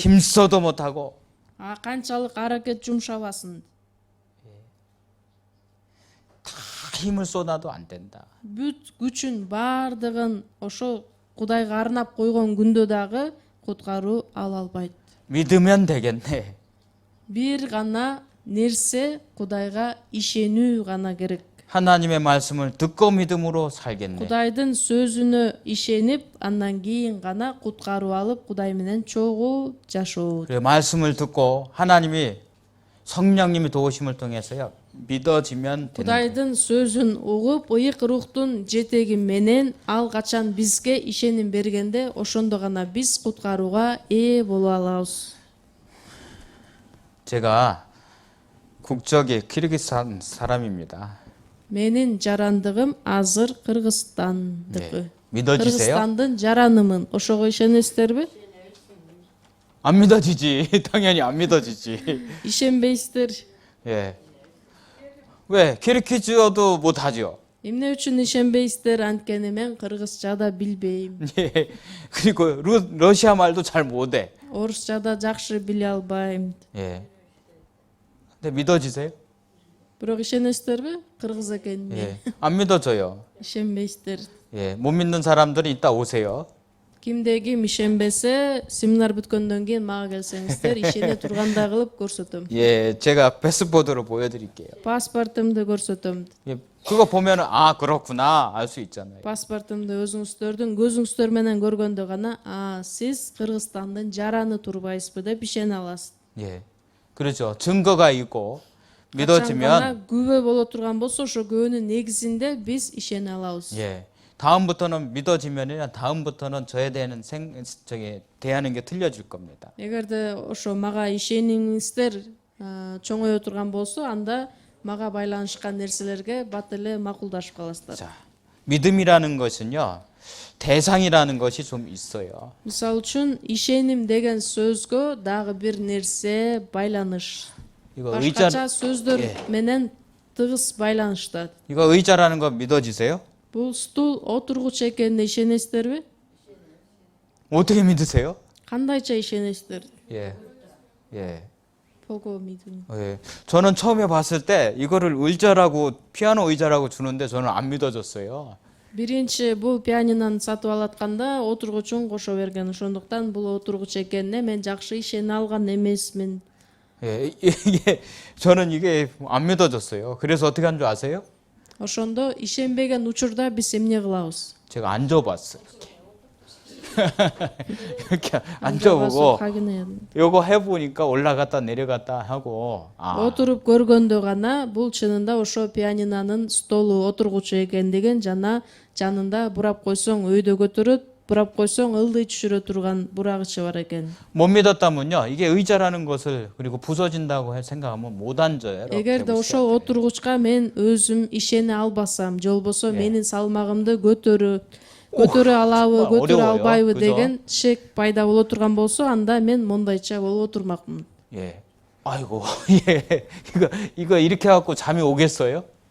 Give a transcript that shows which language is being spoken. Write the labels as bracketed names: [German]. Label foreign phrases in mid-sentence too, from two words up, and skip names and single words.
[Korean] 힘써도 못하고 [Kyrgyz] Канчалык аракет жумшабасын, [Korean] 다 힘을 쏟아도 안 된다. [Kyrgyz] бүт күчүн баардыгын ошо Кудайга арнап койгон күндө дагы куткаруу ала албайт. [Korean] 믿으면 되겠네. [Kyrgyz] Бир гана нерсе Кудайга ишенүү гана керек. [Korean] 하나님의 말씀을 듣고 믿음으로 살겠네. [Kyrgyz] Кудайдын сөзүнө ишенип, андан кийин гана куткаруу алып, Кудай менен чогуу жашоо. [Korean] 그래 말씀을 듣고 하나님이 성령님이 도우심을 통해서요 믿어지면 되는 거예요. [Kyrgyz] Кудайдын сөзүн угуп, ыйык рухтун жетеги менен ал качан бизге ишеним бергенде, ошондо гана биз куткарууга ээ боло алабыз. [Korean] 제가 국적이 키르기스탄 사람입니다. [Kyrgyz] Менин жарандыгым азыр Кыргызстандыкы. [Korean] 네. 믿어지세요? [Kyrgyz] Кыргызстандын жаранымын. Ошого ишенесиздерби? [Korean] 안 믿어지지. 당연히 안 믿어지지. [Kyrgyz] Ишенбейсиздер. [Korean] 예. 왜? 키르기즈어도 못하죠. [Kyrgyz] Эмне үчүн ишенбейсиздер? Анткени мен кыргызча да билбейм. [Korean] 예. 그리고 러시아 말도 잘 못해. [Kyrgyz] Орусча да жакшы биле албайм. [Korean] 예. 근데 믿어지세요? [Kyrgyz] Бирок ишенесиздерби? Кыргыз экенине. [Korean] 예. 안 믿어져요. [Kyrgyz] Ишенбейсиздер. [Korean] 예. 못 믿는 사람들은 이따 오세요. [Kyrgyz] Кимде ким ишенбесе, семинар бүткөндөн кийин мага келсеңиздер, ишене тургандай кылып көрсөтөм. [Korean] 예. 제가 패스포드로 보여드릴게요. [Kyrgyz] Паспортумду көрсөтөм. [Korean] 예. 그거 보면 아 그렇구나 알 수 있잖아요. [Kyrgyz] Паспортумду өзүңүздөрдүн көзүңүздөр менен көргөндө гана, сиз Кыргызстандын жараны турбайсызбы деп ишене аласыз. [Korean] 예. 그렇죠. 증거가 있고 믿어지면 [Kyrgyz] Качан күбө боло турган болсо, ошо күбөнүн негизинде биз ишене алабыз. [Korean] 예. 다음부터는 믿어지면은 다음부터는 저에 대한 대하는 게 틀려질 겁니다. [Kyrgyz] Эгерде ошо мага ишениңиздер чоңое турган болсо, анда мага байланышкан нерселерге бат эле макулдашып каласыздар. [Korean] 자, 믿음이라는 것은요. 대상이라는 것이 좀 있어요. [Kyrgyz] Мисалы үчүн ишеним деген сөзгө дагы бир нерсе байланыш. [Korean] 이거 [Kyrgyz] Башкача сөздөр менен тыгыз байланыштат. [Korean] 이거 의자라는 거 믿어지세요? [Kyrgyz] Бул стул отургуч экенине ишенесиздерби? [Korean] 어떻게 믿으세요? [Kyrgyz] Кандайча ишенесиздер? [Korean] 예. 예. 보고 믿음. 예. 저는 처음에 봤을 때 이거를 의자라고 피아노 의자라고 주는데 저는 안 믿어졌어요. [Kyrgyz] Биринчи бул пианинаны сатып алатканда отургучун кошо берген. Ошондуктан бул отургуч экенине мен жакшы ишене алган эмесмин. [Korean] 예, 저는 이게 안 믿어졌어요. 그래서 어떻게 한 줄 아세요? Ошондо ишенбеген учурда биз эмне кылабыз? 제가 앉아봤어요. 이렇게. 이렇게 앉아봐서 앉아보고 확인해야 돼. 요거 해보니까 올라갔다 내려갔다 하고 [Kyrgyz] Отуруп көргөндө гана бул чынында ошо пианинонун столу отургучу экендигин жана жанында бурап койсоң өйдө көтөрөт, бурап койсоң ылдый түшүрө турган бурагычы бар экен. [Korean] 못 믿었다면요 이게 의자라는 것을 그리고 부서진다고 생각하면 못 앉아요. 이렇게 [Kyrgyz] Эгерде [Korean] 보시죠. [Kyrgyz] ошол отургучка мен өзүм ишене албасам, же болбосо менин салмагымды көтөрө алабы, [Korean] 정말 [Kyrgyz] көтөрө [Korean] 어려워요. [Kyrgyz] албайбы [Korean] 그죠? [Kyrgyz] деген шек пайда боло турган болсо, анда мен мондайча болуп отурмакмын. [Korean] 예, 아이고 예, 이거 이렇게 갖고 잠이 오겠어요?